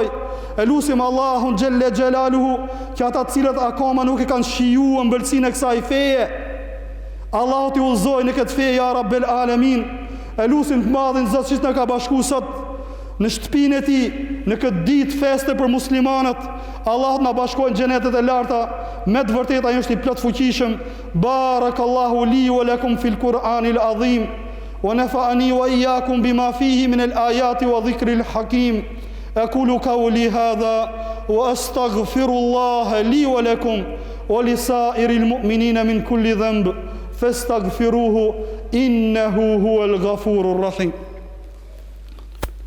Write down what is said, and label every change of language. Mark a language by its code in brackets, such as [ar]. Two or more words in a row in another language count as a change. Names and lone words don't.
[sq] Lutim Allahun [ar] جل جلاله [sq] që ata cilët akoma nuk e kanë shijuar ëmbëlsinë e kësaj feje, Allahu t'i udhëzoj në këtë feje [ar] يا رب العالمين. [sq] Lutim të madhin Zot që na ka bashkuar sot në shtëpinë e tij, në këtë ditë feste për muslimanët. Allah na bashkojnë në xhenetet e larta, me të vërtetë ai është i plot fuqishëm. [ar] بارك الله لي ولكم في القرآن العظيم، ونفعني وإياكم بما فيه من الآيات والذكر الحكيم. أقول قولي هذا وأستغفر الله لي ولكم ولسائر المؤمنين من كل ذنب فاستغفروه إنه هو الغفور الرحيم.